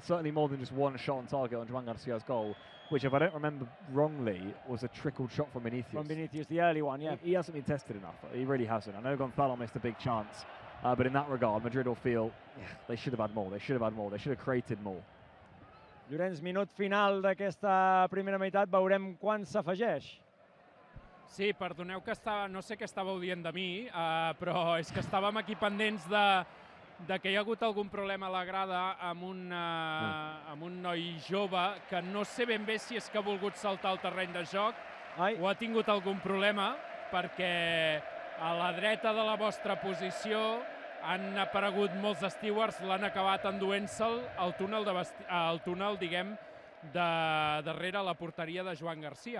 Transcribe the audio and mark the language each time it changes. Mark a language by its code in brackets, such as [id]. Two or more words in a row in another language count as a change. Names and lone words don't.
[en] Certainly more than just 1 shot on target on Juan Garcia's goal, which, if I don't remember wrongly, was a trickled shot from Vinicius. From Vinicius, the early one, yeah. He hasn't been tested enough. He really hasn't. I know Gonzalo missed a big chance, but in that regard, Madrid will feel they should have had more. They should have had more. They should have created more. [ca] Llorens, minut final d'aquesta primera meitat. Veurem quan s'afegeix. Sí, perdoneu que no sé què estàveu dient de mi, però és que estàvem aquí pendents de que hi ha hagut algun problema a la grada amb un noi jove que no sé ben bé si és que ha volgut saltar al terreny de joc o ha tingut algun problema, perquè a la dreta de la vostra posició han aparegut molts stewards, l'han acabat enduent-se'l al túnel, diguem, de darrere la porteria de Joan Garcia.